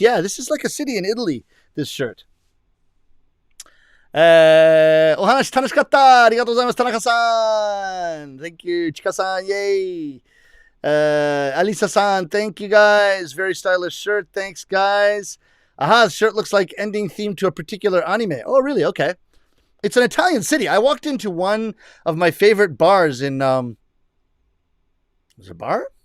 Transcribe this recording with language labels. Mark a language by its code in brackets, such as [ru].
[en] Yeah, this is like a city in Italy, this shirt. [ja] お話楽しかった。ありがとうございます。田中さん。 [en] Thank you. ちかさん。 Yay. Alisa-san. Thank you, guys. Very stylish shirt. Thanks, guys. Aha, the shirt looks like ending theme to a particular anime. Oh, really? Okay. It's an Italian city. I walked into one of my favorite bars in... was it a bar?